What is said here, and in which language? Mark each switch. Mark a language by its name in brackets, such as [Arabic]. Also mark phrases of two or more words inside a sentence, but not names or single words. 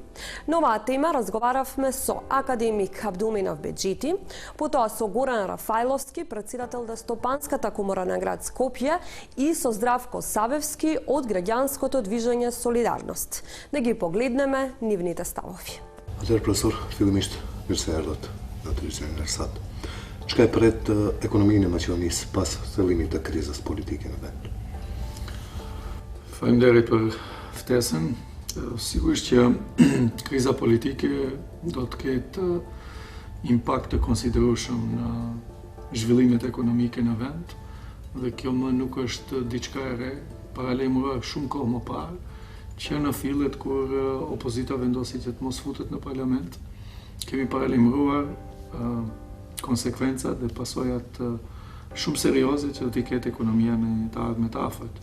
[Macedonian] На оваа тема разговаравме со академик Абдулменав Беџити, потоа со Горан Рафајловски, претседател на Стопанската комора на град Скопје и со Здравко Савевски од граѓанското движење Солидарност. Да ги погледнеме нивните ставови. [Albanian] हजुर profesor, filmist mirë se erdhët në televizorin e sot. Çka e pret ekonominë e Maqedonisë pas fillimit të krizës politike në vend? Faleminderit për ftesën. Sigurisht që kriza politike do të ketë impakt të konsiderueshëm në zhvillimet ekonomike në vend dhe kjo më nuk është diçka e re, paralajmëruar shumë kohë më parë që në fillet kur opozita vendosi që të mos futet në parlament, kemi paralajmëruar konsekvencat dhe pasojat shumë serioze që do t'i ketë ekonomia në të ardhmen të afërt.